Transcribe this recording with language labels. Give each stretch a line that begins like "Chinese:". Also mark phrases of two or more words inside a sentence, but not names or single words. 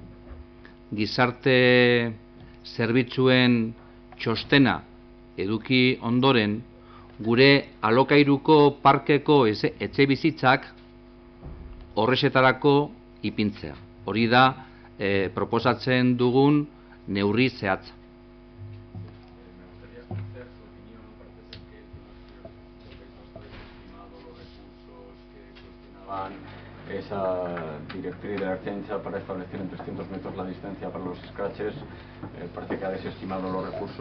Basque: gizarte zerbitzuen txostena eduki ondoren, gure alokairuko parkeko etxe bizitzak horrexetarako ipintzea. Hori da proposatzen dugun neurri zehatza.
Spanish: Esa directriz de la Ertzaintza para establecer en 300 metros la distancia para los scratches, parece que ha desestimado los recursos.